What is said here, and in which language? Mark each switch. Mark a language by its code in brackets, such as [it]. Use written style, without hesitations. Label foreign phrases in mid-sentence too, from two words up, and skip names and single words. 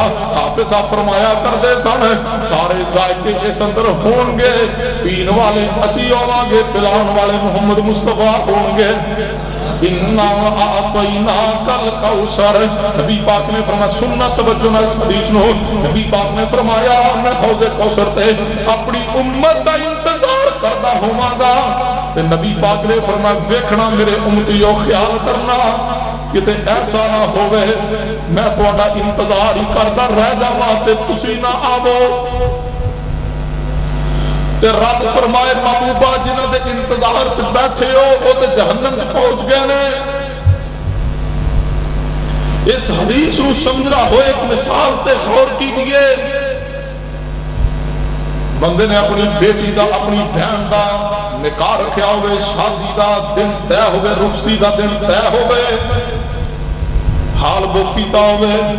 [pa] حافظ صاحب فرمایا کرتے سن سارے ذائقے اس اندر ہون گے, پین والے اسی ہوواں گے, پلان والے محمد مصطفیٰ ہون گے. [ar] انا اعطینا کل کوثر. [pa] نبی پاک نے فرمایا سننا توجہ نہ اس حدیث نو, نبی پاک نے فرمایا میں حوض کوثر تے اپنی امت دا انتظار کردا ہوواں گا. تے نبی پاک نے فرمایا ویکھنا میرے امتیو خیال کرنا کتے ایسا نہ ہوئے میں تہاڈا انتظار ہی کردا رہ جاواں تے تسی نہ آوو. تے رب فرمائے محبوبہ جنہاں دے انتظار چ بیٹھے ہو وہ تے جہنم تے پہنچ گئے نے. اس حدیث نو سمجھنا ہو [ur] ایک مثال سے غور کیجئے. [pa] بندے نے اپنی بیٹی دا اپنی بہن دا نکاح رکھیا ہوئے, شادی دا دن طے ہوئے, رخصتی دا دن طے ہوئے, حال بک کیتا ہوئے,